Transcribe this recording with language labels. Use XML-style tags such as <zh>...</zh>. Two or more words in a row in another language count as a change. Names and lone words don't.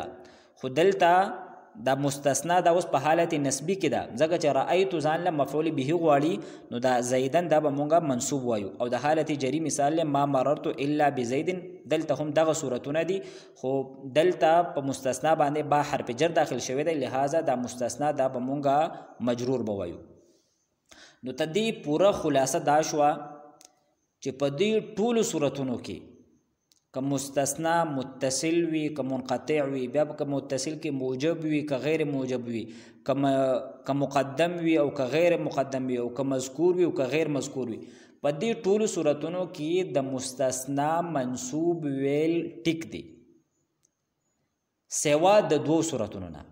<ps>خو دلته دا مستثنا دا اوس په حالت نسبی کې ده ځکه چې رأیت ځان له مفعول به غواړي نو دا زیدن دا به مونږه منصوب وایو. او د حالت جری مثال له</ps> <ar>ما مررت الا بزید</ar> <ps>دلته هم دغه صورتونه دي خو دلته په مستثنا باندې با حرف جر داخل شوی دی، لہذا دا مستثنا دا به مونږه مجرور بوایو. نو تدې پوره خلاصه دا شوه چې په دې ټولو صورتونو کې که مستثنا متصل وي که منقطع وي، بیا که متصل کې موجب وي که غیر موجب وي، که مقدم وي او که غیر مقدم وي، او که مذکور وي او که غیر مذکور وي، په دې ټولو صورتونو کې د مستثنا منصوب ویل ټیک دی سوا د دوو صورتونو نه.</ps>